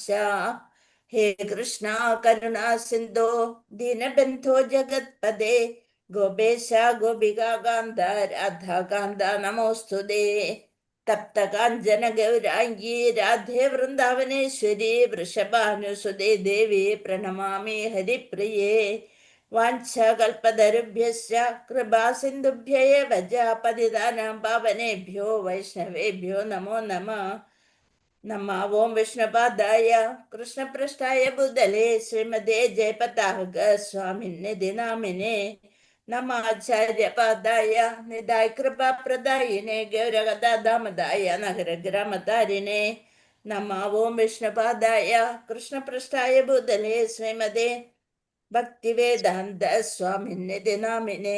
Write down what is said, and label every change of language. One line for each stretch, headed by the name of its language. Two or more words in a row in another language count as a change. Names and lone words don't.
Sanskrit: ഹേ കൃഷ്ണ കരുണാ സിന്ധോ ദീനബന്ധോ ജഗത്പദേ ഗോപേശ ഗോപികാന്ത രാധാകാന്ത നമോസ്തുതേ. തപ്ത കാഞ്ചന ഗൗരാംഗീ രാധേ വൃന്ദാവനേശ്വരി വൃഷഭാനുസുതേ ദേവി പ്രണമാമി ഹരിപ്രിയേ. വാഞ്ചകൽപതരുഭ്യശ്ച കൃപാ സിന്ധുഭ്യൈവ ച പതിതാനാം പാവനേഭ്യോ വൈഷ്ണവേഭ്യോ നമോ നമഃ. നമഃ ഓം വിഷ്ണുപാദായ കൃഷ്ണപൃഷ്ഠായ ഭൂതലേ ശ്രീമതേ ജയപതാക സ്വാമിന്നിധി നാമിനേ. നമാചാര്യപാദായ നിധായ കൃപാപ്രദായിനേ ഗൗരഗദാമദായ നഗരഗ്രാമതാരിണേ. നമഃ ഓം വിഷ്ണുപാദായ കൃഷ്ണപൃഷ്ഠായ ഭൂതലേ ശ്രീമതേ ഭക്തിവേദാന്ത സ്വാമിന്നിധി നാമിനേ.